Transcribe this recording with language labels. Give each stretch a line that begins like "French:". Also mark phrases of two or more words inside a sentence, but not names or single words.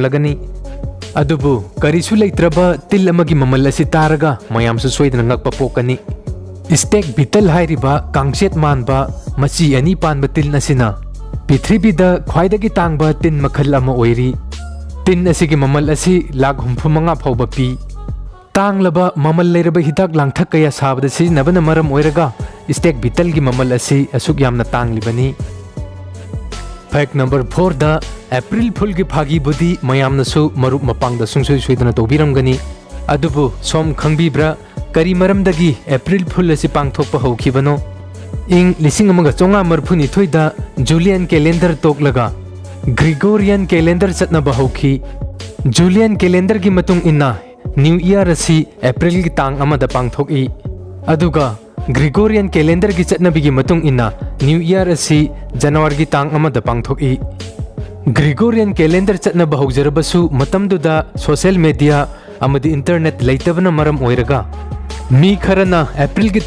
Manipuri: lagani adubu karisu leitraba til amagi mamal asi taraga mayam su soidana ngakpa pokani steak bital hairiba kangset manba machi ani panba til nasina prithribi da khwaidagi tangba tin makhal ama oiri tin asigi mamal asi lakh 35 phawba pi tanglaba mamal leiraba hidak langthak kaya sabada siznabana maram oiraga steak bital gi mamal asi asuk yamna tanglibani
English: fact number
Manipuri: 4 da April Fool gi phagi budi mayamna su marup mapangda sungsoi soidana tobiramgani adubu som khangbibra kari maramdagi April Fool asi pangthokpa houkibano ing lising amaga chonga marphuni thoida Julian calendar toklaga Gregorian calendar chatnaba hauki Julian calendar gi matung inna New Year asi April gi tang amada pangthoki aduga Gregorian calendar gi chatnabi gi matung inna New Year asi January gi tang amada pangthoki Gregorian calendar chatnaba haujarabasu matamduda
English: social media
Manipuri: amadi internet leitabana maram oiraga mi kharana April gi